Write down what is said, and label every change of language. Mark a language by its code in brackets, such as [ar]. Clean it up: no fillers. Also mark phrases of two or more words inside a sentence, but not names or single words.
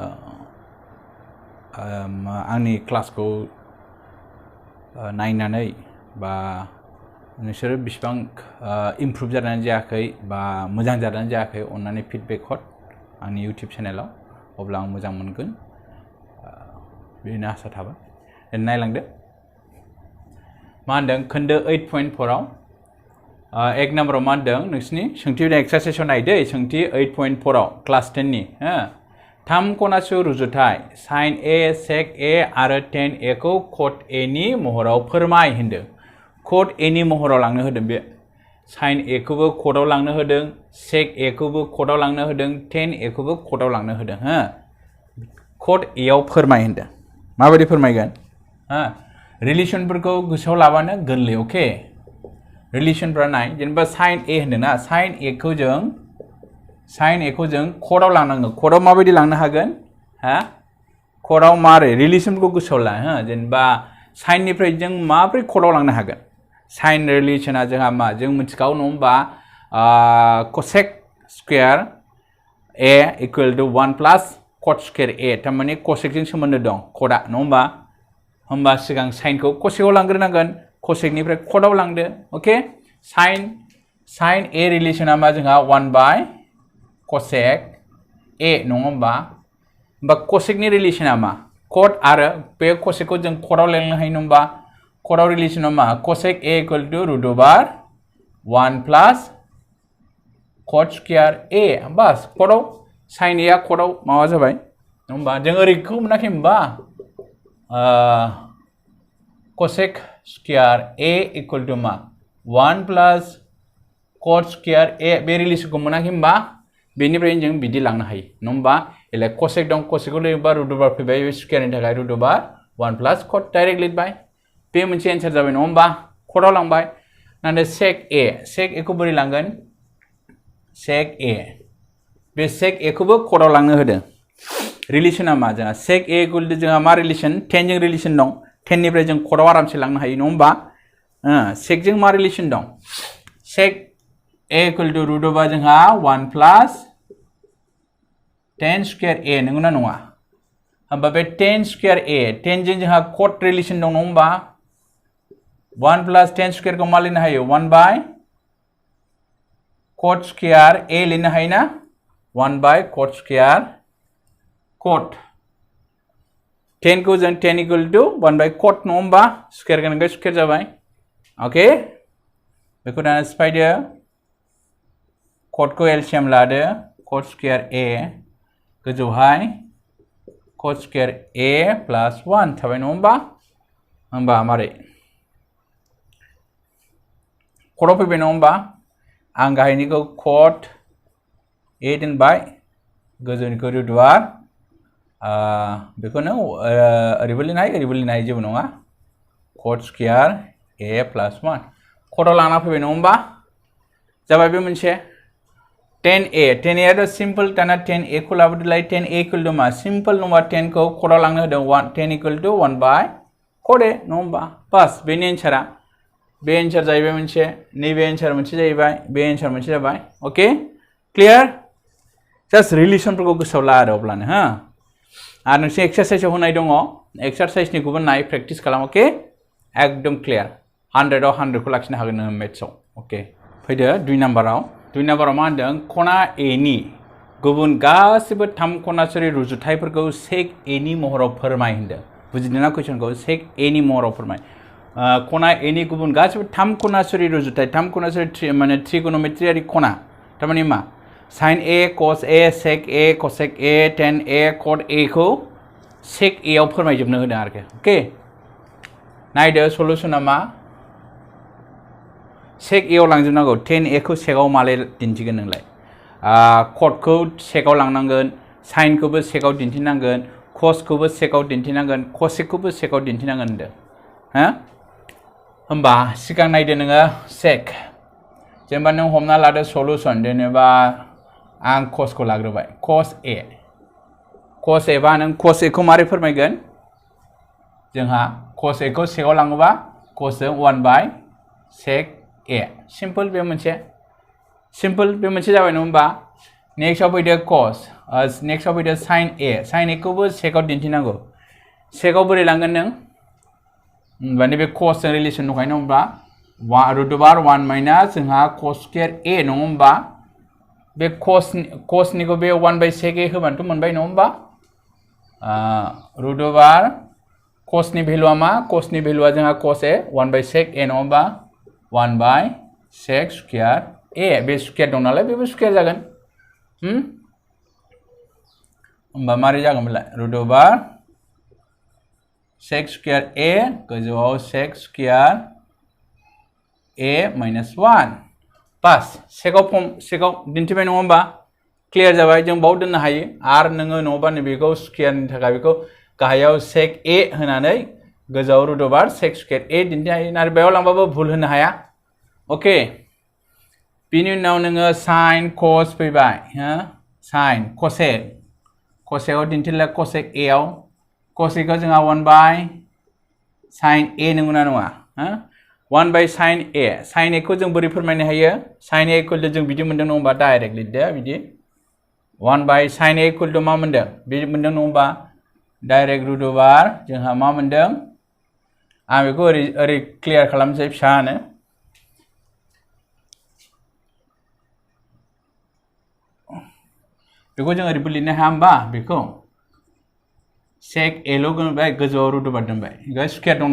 [brx] आंनि क्लासखौ नायनानै बा नोंसोरो बिसिबां इमप्रुभ जादों जायाखै बा मोजां जादों जायाखै अन्नानै फिडबेक हर आंनि YouTube चेनेलाव अब्ला आं मोजां मोनगोन बेनो आसा थाबाय नायलांदो मा होनदों खोन्दो 8.4 आव एक नम्बराव मा होनदों नोंसिनि सोंथि एक्सारसाइसआव नायदो सोंथि 8.4 आव क्लास 10 नि थाम खनासु रुजुथाय sin a sec a आरो tan a खौ cot a नि महराव फोरमाय होनदों cot a नि महराव लांनो होदों बे sin a खौबो cotआव लांनो होदों sec a खौबो cotआव लांनो होदों tan a खौबो cotआव लांनो होदों cot a आव फोरमाय होनदों माबायदि फोरमायगोन रिलेशनफोरखौ गोसोआव लाबानो गोरलै अके रिलेशनफोरा नाय जेनेबा sin a होनदोंना sin a खौ जों cotआव लांनांगौ cotआव माबायदि लांनो हागोन cotआव मारै रिलेशनफोरखौ गोसोआव ला जेनेबा sin निफ्राय जों माबोरै cotआव लांनो हागोन sin रिलेशना जोंहा मा जों मिथिखागौ नङा होमबा [en] cosec square a equal to 1 plus cot square a [brx] थारमाने cosec जों सोमोन्दो दं cotआ नङा होमबा सिगां sin खौ cosec आव लांग्रोनांगोन cosec निफ्राय cotआव लांदो ओके sin a रिलेशना मा जोंहा [en] 1 by cosec a [brx] नङा होमबा cosec नि रिलेशना मा cot आरो बे cosec खौ जों cotआव लांनो हायो नङा होमबा cotआव रिलेशना मा [en] cosec a equal to √1 plus cot square a [brx] बस cotआव sin a cotआव माबा जाबाय नङा होमबा जों ओरैखौ मोनाखै होमबा [en] cosec square a equal to [brx] मा [en] 1 plus cot square a [brx] बे रिलेशनखौ मोनाखै होमबा बेनिफ्राय जों बिदि लांनो हायो नङा होमबा एलाय cosec दं cosec खौ लिरबा √1 फैबाय स्क्वायरनि थाखाय √1 1 प्लस cot डाइरेक्ट लिरबाय बे मोनसे एन्सार जाबाय नङा होमबा cotआव लांबाय नाथाय sec a खौ बोरै लांगोन sec a बे sec a खौबो cotआव लांनो होदों रिलेशना मा जोंहा [en] sec a equal to [brx] जोंहा मा रिलेशन tan जों रिलेशन दं tan निफ्राय जों cotआव आरामसे लांनो हायो नङा होमबा sec जों मा रिलेशन दं [en] sec a equal to √1 [brx] जोंहा [en] 1 plus tan square a [brx] नंगौना नङा होमबा बे [en] tan square a [brx] tan जों जोंहा cot रिलेशन दं नङा होमबा [en] 1 plus tan square [brx] को मा लिरनो हायो [en] 1 by cot square a [brx] लिरनो हायो ना [en] 1 by cot square [brx] cot tan को जों [en] tan equal to 1 by cot [brx] नङा होमबा स्क्वायर गोनां स्क्वायर जाबाय ओके बेखौ दाना सिफायदो cot को एलसीएम लादो [en] cot square a [brx] गोजौहाय [en] cot square a plus 1 [brx] थाबाय नङा होमबा मारै cotआव फैबाय नङा होमबा आं गाहायनिखौ cot a दोनबाय गोजौनिखौ √1 बेखौनो ओरैबो लिरनो हायो जेबो नङा [en] cot square a plus 1 [brx] cotआव लाना फैबाय नङा होमबा जाबाय बे मोनसे tan a थ' सिम्पल दाना tan a खौ लाबोदोलाय [en] tan a equal [brx] टु मा सिम्पल नङा 10 खौ cotआव लांनो होदों [en] 10 equal to 1 by cot a [brx] नङा होमबा बास बेनि एन्सारा बे एन्सार जाहैबाय मोनसे नैबे एन्सार मोनसे जाहैबाय बे एन्सार मोनसे जाबाय ओके क्लियार जास्ट रिलेशनफोरखौ गोसोआव ला आरो अब्लानो आरो नोंसोर एक्सारसाइसआव होनाय दङ एक्सारसाइसनिखौबो नाय प्रेक्टिस खालाम ओके एकदम क्लियार 100 आव 100 खौ लाखिनो हागोन नोङो मेथ्सआव ओके फैदो 2 नाम्बाराव मा होनदों खना a नि गुबुन गासिबो 3 खनासुरि रुजुथायफोरखौ sec a नि महराव फोरमाय होनदों बुजिदोंना कुइसनखौ sec a नि महराव फोरमाय खना a नि गुबुन गासिबो 3 खनासुरि रुजुथाय 3 खनासुरि माने ट्रिगोनोमेट्रियारि खना थारमाने मा sin a cos a sec a cosec a tan a cot a खौ sec a आव फोरमायजोबनो होदों आरोखि ओके नायदो सलुशना मा sec a आव लांजोबनांगौ tan a खौ sec आव मालाय दिन्थिगोन नोंलाय cot खौ sec आव लांनांगोन sin खौबो sec आव दिन्थिनांगोन cos खौबो sec आव दिन्थिनांगोन cosec खौबो sec आव दिन्थिनांगोन होनदों होमबा सिगां नायदो नोङो sec जेनेबा नों हमना लादो सलुशन जेनेबा आं cos को लाग्रोबाय cos a cos a बा नों cos a को मारै फोरमायगोन जोंहा cos a को सेकआव लाङोबा cos जों 1 by sec a सिम्पल बे मोनसे जाबाय नङा होमबा नेक्स्टआव फैदो cos नेक्स्टआव फैदो sin a खौबो सेकआव दिन्थिनांगौ सेकआव बोरै लांगोन नों होमबा नैबे cos जों रिलेसन दंखायो नङा होमबा [en] root over 1 minus [brx] जोंहा [en] cos square a [brx] नङा होमबा बे cos निखौ बे 1 by sec a होबानोथ' मोनबाय नङा होमबा [en] root over [brx] cos नि भेलुआ मा cos नि भेलुआ जोंहा cos a 1 by sec a नङा होमबा [en] 1 by sec square a [brx] बे स्क्वायर दं नालाय बेबो स्क्वायर जागोन होमबा मारै जागोन बेलाय [en] root over sec square a [brx] गोजौआव [en] sec square a minus 1 [brx] पास सेकआव दिन्थिबाय नङा होमबा क्लियर जाबाय जों बाव दोननो हायो आरो नोङो नङाबा नैबेखौ स्क्वायरनि थाखाय बेखौ गाहायाव sec a होनानै गोजौआव [en] root over sec square a [brx] दिन्थिनो हायो आरो बेयाव लांबाबो भुल होनो हाया अके बिनि उनाव नोङो sin cos फैबाय sin cosec दिन्थिला cosec a आव cosec खौ जोंहा 1 by sin a नंगौना नङा 1 by sin a खौ जों बोरै फोरमायनो हायो [en] sin a equal to [brx] जों बिदि मोनदों नङा होमबा डाइरेक्ट लिरदो बिदि [en] 1 by sin a equal to [brx] मा मोनदों बिदि मोनदों नङा होमबा डाइरेक्ट [en] root over [brx] जोंहा मा मोनदों आं बेखौ ओरै क्लियार खालामनोसै फिसानो बेखौ जों ओरैबो लिरनो हाया होमबा बेखौ sec a ल' दोनबाय गोजौआव [en] root over [brx] दोनबाय स्क्वायर दं